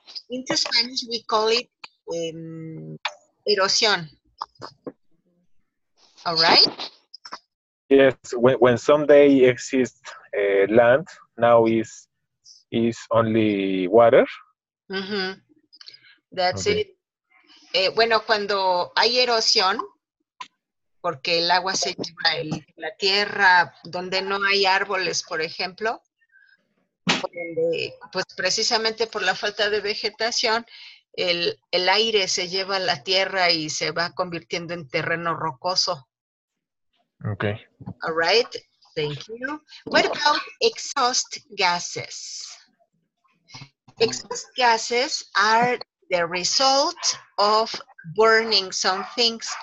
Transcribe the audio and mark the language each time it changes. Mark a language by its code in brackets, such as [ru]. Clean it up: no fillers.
[en] Into Spanish, we call it erosion. All right? Yes, when someday exists land, now is only water. That's it. [es] Bueno, cuando hay erosión, porque el agua se lleva la tierra donde no hay árboles, por ejemplo, pues precisamente por la falta de vegetación, el aire se lleva la tierra y se va convirtiendo en terreno rocoso. [en] Okay. All right, thank you. What about exhaust gases? Exhaust gases are the result of burning some things.